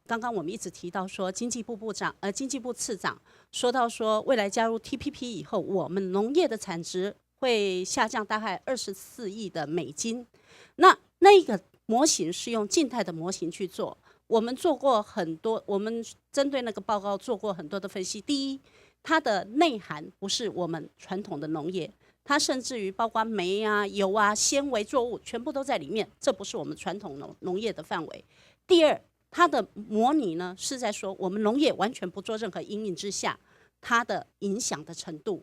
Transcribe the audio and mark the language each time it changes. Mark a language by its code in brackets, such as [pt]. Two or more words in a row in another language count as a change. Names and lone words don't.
[zh] 剛剛我們一直提到說，經濟部次長說到說，未來加入 TPP 以後，我們農業的產值會下降大概24億的美金。那一個模型是用靜態的模型去做，我們做過很多，我們針對那個報告做過很多的分析。第一，它的內涵不是我們傳統的農業，它甚至於包括煤啊、油啊、纖維作物全部都在裡面，這不是我們傳統農業的範圍。第二，它的模擬呢是在說我們農業完全不做任何因應之下，它的影響的程度。